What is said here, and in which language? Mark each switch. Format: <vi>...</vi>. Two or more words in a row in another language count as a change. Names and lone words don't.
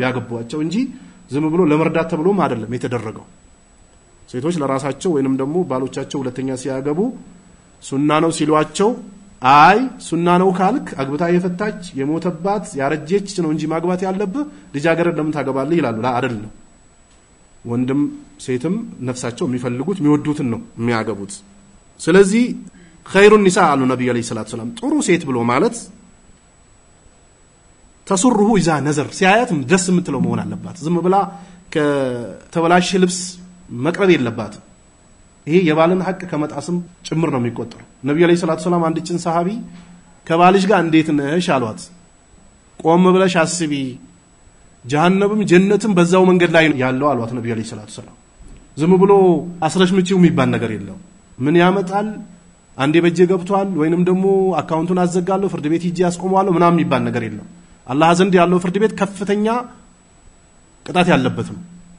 <am>ያገቧቸው እንጂ ዝም ብሎ ለመርዳት ተብሎም አይደለም የተደረገው ሴቶች ለራሳቸው ወይንም ደግሞ ባሎቻቸው ሁለተኛ ሲያገቡ ሱና ነው ሲሏቸው አይ ሱና ነው ካልክ አግብታ የፈታች የሞተባት ያረጀች ነው እንጂ ማግባት ያለብህ ልጃገረድ ለምን ታገባለህ ይላሉ ላ አይደለም ወንድም ሴትም ነፍሳቸው የሚፈልጉት የሚወዱትን ነው የሚያገቡት ስለዚህ</am> <ar>خير النساء</ar> <am>አሉ ነብዩ</am> <ar>عليه الصلاة السلام</ar> <am>ጥሩ ሴት ብሎ ማለት</am> <ar>تسره اذا نظر</ar> <am>ሲያያት ደስ የምትለው መሆን አለባት ዝም ብላ ከተበላሽ ልብስ መቅረብ የለባትም ይሄ የባልን ሐቅ ከመጣስም ጭምር ነው የሚቆጠረው ነብዩ</am> <ar>عليه الصلاة السلام</ar> <am>አንድችን ሰሃቢ ከባልሽ ጋር እንዴት ነሽ አሏት ቆም ብለሽ አስቢ ጀሃነምም ጀነትም በዛው መንገድ ላይ ያለው አሏት ነብዩ</am> <ar>عليه الصلاة السلام</ar> <am>ዝም ብሎ አስረሽ ምጪው የሚባል ነገር የለም ምን ያመጣል አንዴ በእጄ ገብቷል ወይንም ደግሞ አካውንቱን አዘጋለሁ ፍርድ ቤት ሂጂ ያስቆመዋለሁ ምናምን የሚባል ነገር የለም አላህ ዘንድ ያለው ፍርድ ቤት ከፍተኛ ቅጣት ያለበት ነው</am>